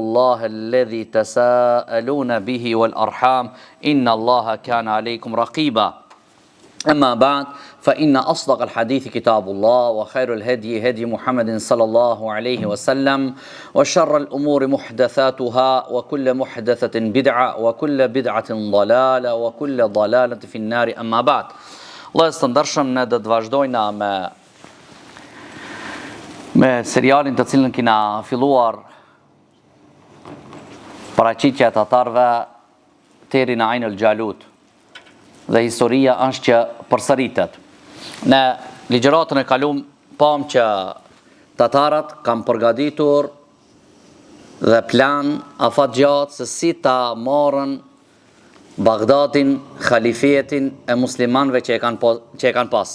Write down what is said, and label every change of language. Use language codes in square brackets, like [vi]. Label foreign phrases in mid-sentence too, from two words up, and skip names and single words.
[ar] الله الذي تساءلون به والأرحام إن الله كان عليكم رقيبا أما بعد فإن أصدق الحديث كتاب الله وخير الهدي هدي محمد صلى الله عليه وسلم وشر الأمور محدثاتها وكل محدثة بدعة وكل بدعة ضلالة وكل ضلالة في النار أما بعد الله يستندرشم ندد [sq] vazhdojna me serialin të cilën kina filluar paraqitja e tatarëve deri në Ain el-Gjalut. Dhe historia është që përsëritet. Në ligjëratën e kaluam pam që tatarët kanë përgatitur dhe plan afat gjatë se si ta marrën Bagdadin, khalifetin e muslimanëve që e kanë pas.